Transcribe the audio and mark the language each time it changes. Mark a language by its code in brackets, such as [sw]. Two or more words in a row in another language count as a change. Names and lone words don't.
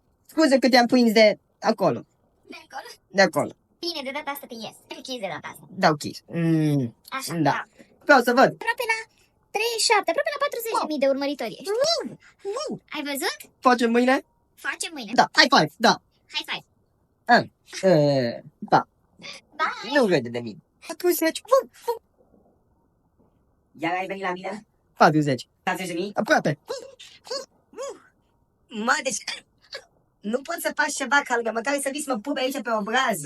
[ro] Scuze că te-am prins de acolo. De acolo? De acolo. Bine, de data asta te ies. Te kiss de data asta. Dau kiss. Așa, Da. Vreau să văd. Aproape la 37, aproape la 40 de mii de urmăritori ești. Ai văzut? Facem mâine? Facem mâine. Da. [en] High five. [ro] Da. High five. Da. Bye. Nu râde de mine. 40. Iar ai venit la mine? 40. 40.000? Aproape. Mă, deci nu poți să faci ceva ca lângă, măcar să vii să mă pupi aici pe obraz.